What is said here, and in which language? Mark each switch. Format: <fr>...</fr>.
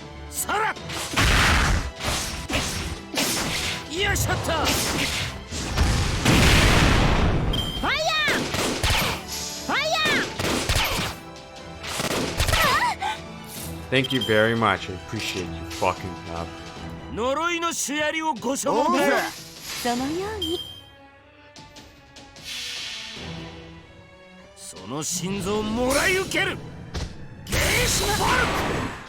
<ja>そらよいしょっと。</ja> <en>ファイヤーファイヤー Thank you very much. I appreciate you fucking up.</en> <ja>呪いのシュヤリをご所望だ。そのように。その心臓をもらい受ける。ゲーシュバル</ja>